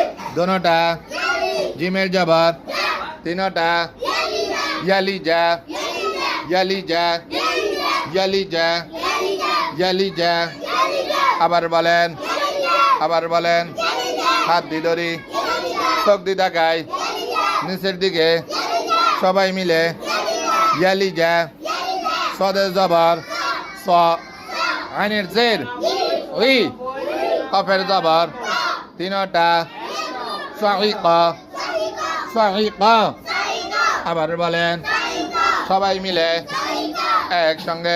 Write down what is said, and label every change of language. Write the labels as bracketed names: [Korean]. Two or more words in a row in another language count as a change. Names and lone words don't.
[Bangla] দোনোটা জিমের জবর তিনোটা ইয়ালিজা ইয়ালিজা ইয়ালিজা ইয়ালিজা আবার বলেন হাত দি ধরি চোখ দি তাকাই নিচের দিকে সবাই মিলে ইয়ালিজা সদে জবর স আইনের জের ওই কফের জবর তিনটা সাহিকা সাহিকা আবার বলেন সবাই মিলে একসঙ্গে